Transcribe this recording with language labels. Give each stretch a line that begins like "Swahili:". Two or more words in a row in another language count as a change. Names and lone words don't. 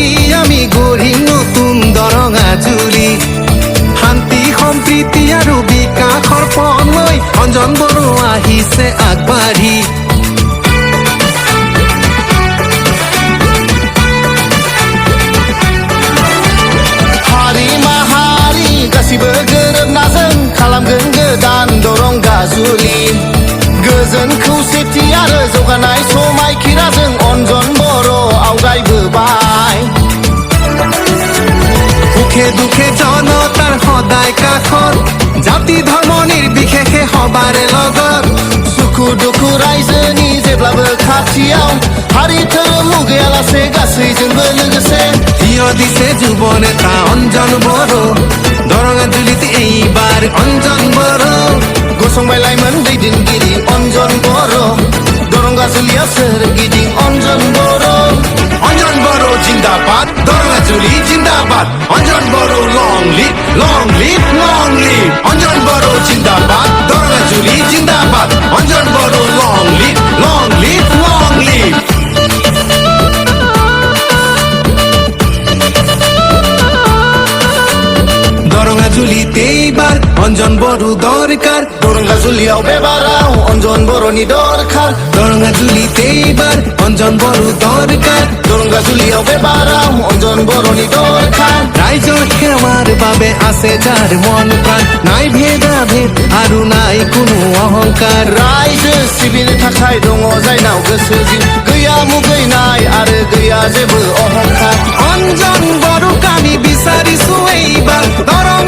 Assamese: আমি গড়ি নতুন দরঙ্গা ঝুলি শান্তি সম্প্ৰীতি আৰু বিকাশৰ পথ লৈ অঞ্জন বড়ো আহিছে আগবাঢ়ি
Bodo: हारि माहारि गासिबो गोरोबना जों खालामगोन गोदान दरंगा झुलि गोजोन खौसेथि आरो जौगानाय समायखिराजों अञ्जन बर' आवगायबोबाय
Assamese: সুখে দুখে জনতাৰ সদায় কাষত জাতি ধৰ্ম নিৰ্বিশেষে সবাৰে লগত
Bodo: सुखु दुखु रायजोनि जेब्लाबो खाथियाव हारि धोरोम मुगैयालासे गासैजोंबो लोगोसे
Assamese: থিয় দিছে যুৱ নেতা অঞ্জন বড়ো দৰঙা ঝুলিতে এইবাৰ অঞ্জন বড়ো
Bodo: गसंबाय लाइमोन दैदेनगिरि अञ्जन बर' दरंगा झुलियाव सोरगिदिं अञ्जन बर'
Assamese: অঞ্জন বড়ো জিন্দাবাদ দরঙ্গা ঝুলি জিন্দাবাদ অঞ্জন বড়ো
English: long live long live long live
Assamese: অঞ্জন বড়ো জিন্দাবাদ দরঙ্গা ঝুলি জিন্দাবাদ অঞ্জন বড়ো
English: long live long live long live
Assamese: দরঙ্গা ঝুলিতে এইবার অঞ্জন বড়ো দরকার
Bodo: दरंगा झुलियाव बेबाराव अञ्जन बर'नि दरखार
Assamese: দরঙ্গা ঝুলিতে এইবার অঞ্জন বড়ো দরকার
Bodo: दरंगा झुलियाव बेबाराव अञ्जन बर'नि दरखार
Assamese: রাইজৰ সেৱাৰ বাবে আছে যাৰ মন প্ৰাণ নাই ভেদাভেদ আৰু নাই কোনো অহংকাৰ
Bodo: रायजो सिबिनो थाखाय दङ जायनाव गोसो जिउ गैया मुगैनाय आरो गैया जेबो अहंकार
Assamese: অঞ্জন বড় কামি বিচাৰিছো এইবাৰ